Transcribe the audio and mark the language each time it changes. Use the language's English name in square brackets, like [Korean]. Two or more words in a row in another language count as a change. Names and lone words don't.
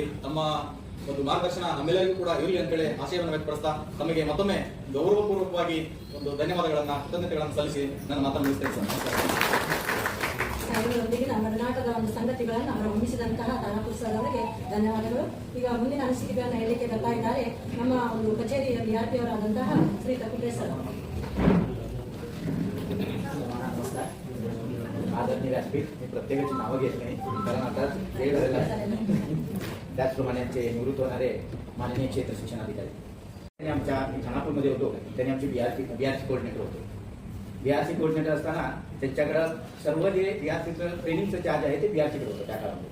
[Kannada] ತಮ್ಮ ಒಂದು ಮಾರ್ಗದರ್ಶನ ನಮ್ಮೆಲ್ಲರಿಗೂ ಕೂಡ ಇರಲಿ ಅಂತೇಳಿ ಆಶಯವನ್ನು ವ್ಯಕ್ತಪಡಿಸ್ತಾ ತಮಗೆ ಮತ್ತೊಮ್ಮೆ ಗೌರವಪೂರ್ವಕವಾಗಿ ಒಂದು ಧನ್ಯವಾದಗಳನ್ನ ಕೃತಜ್ಞತೆಗಳನ್ನು ಸಲ್ಲಿಸಿ ನನ್ನ ಮಾತನ್ನು ಮುಗಿಸ್ತೇನೆ ಸರ್. ಇವರೊಂದಿಗಿನ ನಡನಾಟದ ಒಂದು ಸಂಗತಿಗಳನ್ನು ಅವರು ಹೊಮ್ಮಿಸಿದಂತಹ ತಾರಾಪುರ ಸರ್ ಅವರಿಗೆ ಧನ್ಯವಾದಗಳು. ಈಗ ಮುಂದಿನ ಅನಿಸಿಕೆಗಳನ್ನು ಹೇಳಲಿಕ್ಕೆ ಬರ್ತಾ ಇದ್ದಾರೆ ನಮ್ಮ ಒಂದು ಕಚೇರಿಯ BRP ಅವರಾದಂತಹ ಶ್ರೀ ತಕುಟೆ ಸರ್. [Marathi] नमस्कार. आदरणीय व्यासपीठ मी प्रत्येकाची नावं घेत नाही, कारण आता वेळ झालेला आहे. त्याचप्रमाणे आमचे निवृत्त होणारे माननीय क्षेत्र शिक्षणाधिकारी त्यांनी आमच्या खानापूरमध्ये होतो. त्यांनी आमचे BRC कोऑर्डिनेटर होते. BRC कोऑर्डिनेटर असताना त्यांच्याकडं सर्व जे BRCचं ट्रेनिंगचं चार्ज आहे ते BRCकडे होतं त्या काळामध्ये.